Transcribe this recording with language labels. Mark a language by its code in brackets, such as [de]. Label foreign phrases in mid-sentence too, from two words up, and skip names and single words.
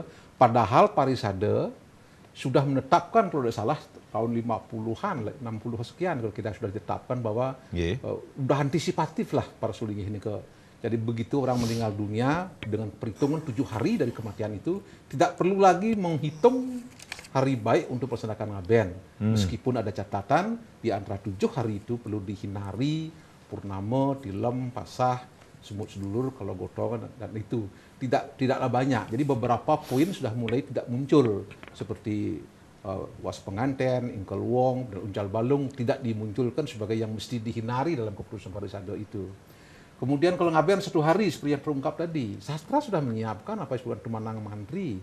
[id] Padahal Parisade sudah menetapkan kalau tidak salah tahun 50-an, 60 sekian kalau kita sudah ditetapkan bahwa udah antisipatif lah para Sulingih ini jadi begitu orang meninggal dunia dengan perhitungan 7 hari dari kematian itu tidak perlu lagi menghitung hari baik untuk melaksanakan ngaben. Meskipun ada catatan di antara 7 hari itu perlu dihinari, purnama, tilem, pasah, semut sedulur kalau gotong dan itu tidaklah banyak. Jadi beberapa poin sudah mulai tidak muncul seperti was penganten, ingkel wong, dan uncal balung tidak dimunculkan sebagai yang mesti dihinari dalam keputusan Parisade itu. Kemudian kalau ngaben 1 hari seperti yang terungkap tadi, sastra sudah menyiapkan apa yang disebut Tumanang Mantri.